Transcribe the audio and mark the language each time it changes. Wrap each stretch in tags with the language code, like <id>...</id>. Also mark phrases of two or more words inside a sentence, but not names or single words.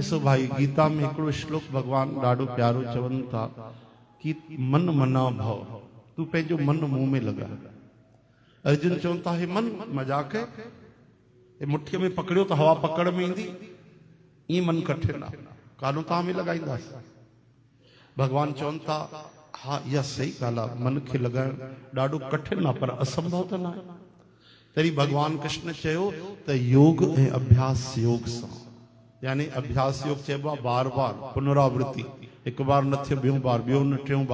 <sd>सो भाई गीता में हिकिड़ो श्लोक भगवान ॾाढो प्यारो चवनि था कि</sd> <sa>मन मना भव,</sa> <sd>तू पंहिंजो मन मुंह में लगा। अर्जुन चवनि था हे मन मजाक है, मुठीअ में पकड़ियो तो हवा पकड़ में ईंदी, ई मन कठिन आहे, कानूं तव्हां में लॻाईंदासीं। भगवान चवनि था हाँ इहा सही ॻाल्हि आहे, मन खे लॻाइणु ॾाढो कठिन आहे पर असंभव त न आहे। तॾहिं भगवान कृष्ण चयो त योग ऐं अभ्यास योग सां, यानी अभ्यास योग चइबो आहे बार बार पुनरावृत्ति, हिकु बार न थियो ॿियों बार, ॿियों न टियों बार।</sd>